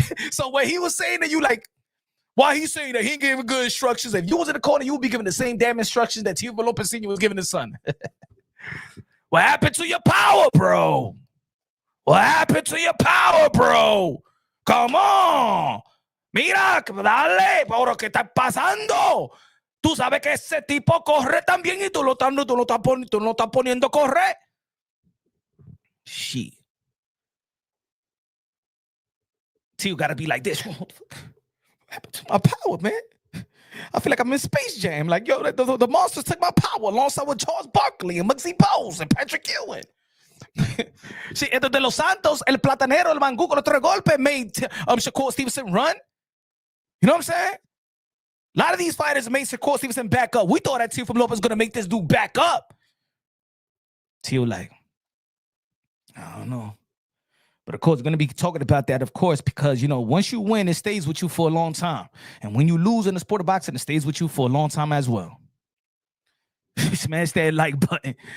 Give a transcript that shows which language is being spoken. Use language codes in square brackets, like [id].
[en] So when he was saying that, you like, why he saying that he ain't giving good instructions? If you was in the corner, you would be giving the same damn instructions that Teofimo Lopez Sr. was giving his son. What happened to your power, bro? What happened to your power, bro? Come on. [es] Mira, dale, por ¿qué está pasando? Tú sabes que ese tipo corre también y tú no estás poniendo a correr. [en] Shit. So you gotta be like this. What happened to my power, man? I feel like I'm in Space Jam. Like, yo, the monsters took my power alongside with Charles Barkley and Muggsy Bogues and Patrick Ewing. [es] Sí, entonces de Los Santos, el platanero, el mangú con los 3 golpes [en] made Shakur Stevenson run. You know what I'm saying? A lot of these fighters made Shakur Stevenson back up. We thought that Teofimo Lopez was going to make this dude back up. Teo like, I don't know. But of course, we're going to be talking about that, of course, because, you know, once you win, it stays with you for a long time. And when you lose in the sport of boxing, it stays with you for a long time as well. Smash that like button.